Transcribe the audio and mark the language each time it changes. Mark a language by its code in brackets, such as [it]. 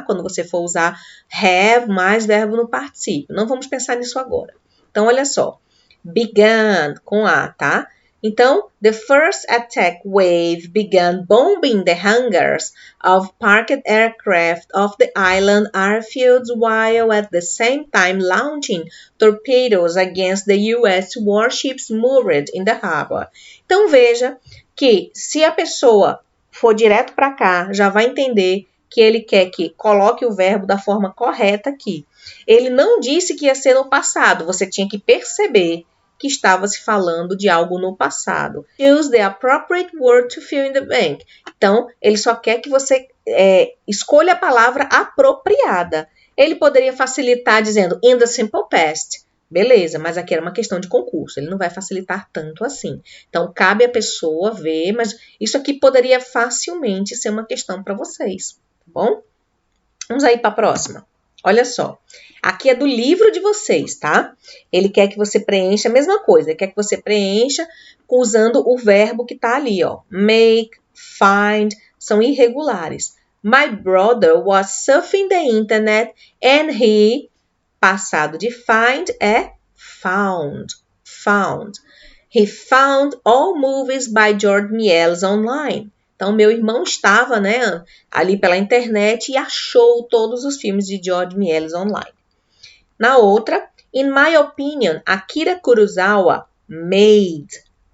[pt] Quando você for usar have mais verbo no particípio. Não vamos pensar nisso agora. Então, olha só. Began, com A, tá? [en] Então, the first attack wave began bombing the hangars of parked aircraft of the island airfields while at the same time launching torpedoes against the US warships moored in the harbor. [pt] Então, veja que se a pessoa for direto para cá, já vai entender que ele quer que coloque o verbo da forma correta aqui. Ele não disse que ia ser no passado, você tinha que perceber que estava se falando de algo no passado. [en] Use the appropriate word to fill in the blank. [pt] Então, ele só quer que você escolha a palavra apropriada. Ele poderia facilitar dizendo [en] in the simple past. [pt] Beleza, mas aqui era uma questão de concurso, ele não vai facilitar tanto assim. Então, cabe à pessoa ver, mas isso aqui poderia facilmente ser uma questão para vocês, tá bom? Vamos aí para a próxima. Olha só, aqui é do livro de vocês, tá? Ele quer que você preencha a mesma coisa, ele quer que você preencha usando o verbo que tá ali, ó. Make, find, são irregulares. [en] My brother was surfing the internet and he, [pt] passado de find é found, found. [en] He found all movies by George Méliès online. [pt] Então, meu irmão estava, né, ali pela internet e achou todos os filmes de George Méliès online. Na outra, [en] in my opinion, Akira Kurosawa made.